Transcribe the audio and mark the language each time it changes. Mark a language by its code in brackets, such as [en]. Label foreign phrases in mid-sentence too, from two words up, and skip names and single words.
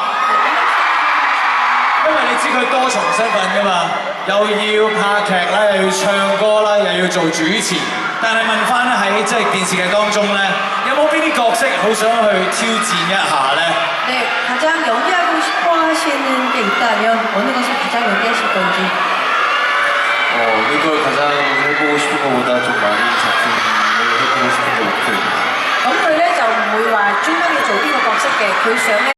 [yue] 因為你知佢多重身份㗎嘛，又要拍劇啦，又要唱歌啦，又要做主持。但係問翻咧喺即係電視劇當中咧，有冇邊啲角色好想去挑戰一下咧？ [ko] 네, 가장 연기하고 싶어 하시는 게 있다면 어느 것을 가장 연기하실 건지. 어느 걸 가장 해보고 싶은 것보다 좀 많은 작품을 해보고 싶은 게 목표입니다. [yue] 咁佢咧就唔會話專登要做邊個角色嘅，佢想咧。